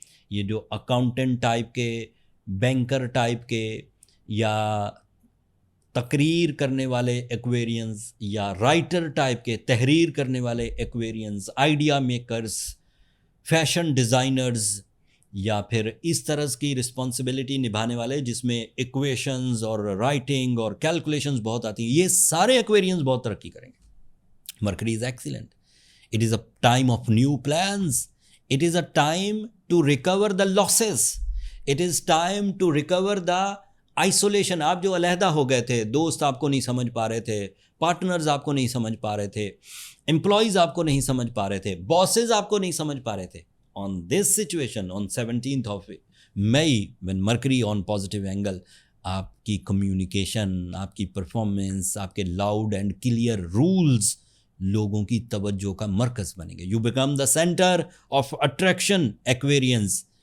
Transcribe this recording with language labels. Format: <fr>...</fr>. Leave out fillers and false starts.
<ur>یہ جو accountant type کے, بینکر ٹائپ کے, یا تقریر کرنے والے ایکویرینز, یا رائٹر ٹائپ کے تحریر کرنے والے ایکویرینز, آئیڈیا میکرز, فیشن ڈیزائنرز, یا پھر اس طرح کی رسپانسبلٹی نبھانے والے جس میں ایکویشنز اور رائٹنگ اور کیلکولیشنز بہت آتی ہیں, یہ سارے ایکویرینز بہت ترقی کریں گے.</ur> <en>Mercury is excellent. It is a time of new plans. It is a time to recover the losses. It is time to recover the isolation.</en> <ur>آپ جو علیحدہ ہو گئے تھے, دوست آپ کو نہیں سمجھ پا رہے تھے, پارٹنرز آپ کو نہیں سمجھ پا رہے تھے, امپلائیز آپ کو نہیں سمجھ پا رہے تھے, باسز آپ کو نہیں سمجھ پا رہے تھے.</ur> <en>On this situation, on 17th of May, when Mercury on positive angle,</en> <ur>آپ کی کمیونیکیشن, آپ کی پرفارمنس, آپ کے لاؤڈ اینڈ کلیئر رولز لوگوں کی توجہ کا مرکز بنیں گے.</ur> <en>You become the centre of attraction Aquarians.</en>